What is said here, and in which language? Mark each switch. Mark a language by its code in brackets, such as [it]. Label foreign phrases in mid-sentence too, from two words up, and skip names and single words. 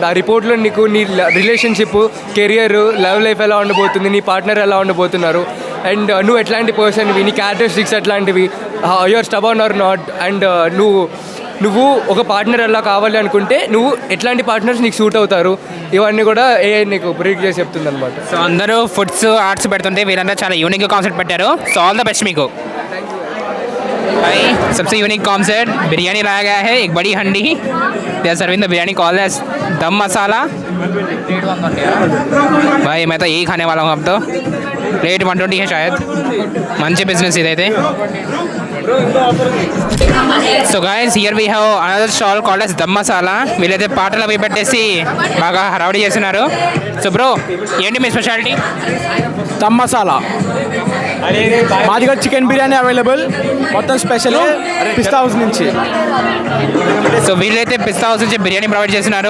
[te] ఆ రిపోర్ట్లో నీకు నీ [en] relationship, career, love life [te] ఎలా ఉండబోతుంది, నీ పార్ట్నర్ ఎలా ఉండబోతున్నారు, అండ్ నువ్వు ఎట్లాంటి పర్సన్వి, నీ క్యారెక్టరిస్టిక్స్ ఎట్లాంటివి, [en] you're stubborn or not, [te] అండ్ నువ్వు ఒక పార్ట్నర్ ఎలా కావాలి అనుకుంటే నువ్వు ఎట్లాంటి పార్ట్నర్స్ నీకు సూట్ అవుతారు, ఇవన్నీ కూడా ఏఐ నీకు బ్రీక్ చేసి చెప్తుంది అనమాట. సో అందరూ [en] foods, arts [te] పెడుతుంటే వీళ్ళంతా చాలా [en] unique concept [te] పెట్టారు. [en] so all the best [te] మీకు. [hi] भाई सबसे [en] unique concept [hi] बिरयानी लाया गया है, एक बड़ी हंडी. [en] They are serving the biryani called as Dum Masala. [hi] भाई मैं तो यही खाने वाला हूँ अब तो. प्लेट 120 है शायद. [te] మంచి బిజినెస్ ఇదైతే. [en] So guys here we have another stall called as Dum Masala. [te] వీళ్ళైతే పాటలు అవి పెట్టేసి బాగా హడావుడి చేస్తున్నారు. [en] so bro [te] ఏంటి మీ స్పెషాలిటీ? దమ్ మసాలా. మా దగ్గర చికెన్ బిర్యానీ అవైలబుల్, మొత్తం స్పెషల్ పిస్తా హౌస్ నుంచి. సో వీళ్ళైతే పిస్తా హౌస్ నుంచి బిర్యానీ ప్రొవైడ్ చేస్తున్నారు.